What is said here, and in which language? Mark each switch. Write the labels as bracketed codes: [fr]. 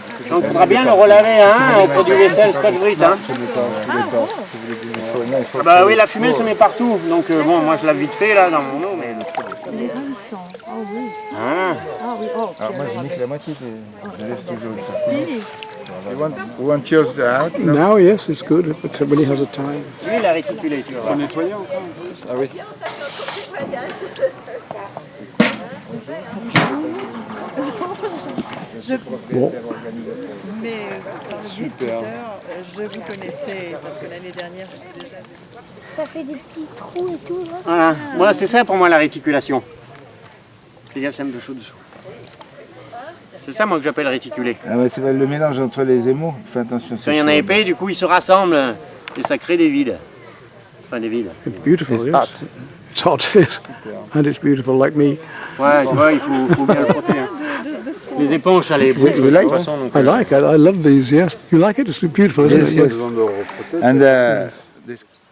[fr] Donc il faudra bien le relaver hein, au produit vaisselle Scotch Brite. Hein. Ah bah oui, la fumée elle se met partout. Donc bon, moi je l'ai vite fait là dans mon eau, mais le truc. Il est ravissant. Oh oui. Ah. Ah oui, oh. Alors moi j'ai mis que la moitié, je laisse toujours ça. Si. [en] You want yours out? No? Now, yes, it's good, but when he has a time. [fr] Lui il a réticulé, tu vois. Nettoyer encore un peu. Ah oui. Bon. Mais par le biais de Twitter, je vous connaissais parce que l'année dernière, je suis déjà venue. Ça fait des petits trous et tout. Là. Voilà, moi c'est ça pour moi la réticulation. Fais gaffe, c'est un peu chaud dessous. C'est ça moi que j'appelle réticuler. Ah ouais, c'est le mélange entre les émaux. Fais attention. Quand il y en a épais, du coup ils se rassemblent et ça crée des vides. Enfin des vides. [en] It's beautiful, It's yes. hot. It's hot, yes. And it's beautiful, like me. [fr] Ouais, tu vois, il faut bien le frotter. Hein. Les éponges, ça les brûle de toute façon. Donc, [en] I like it, I love these, yes. You like it? It's beautiful, isn't Yes, it? yes. And this.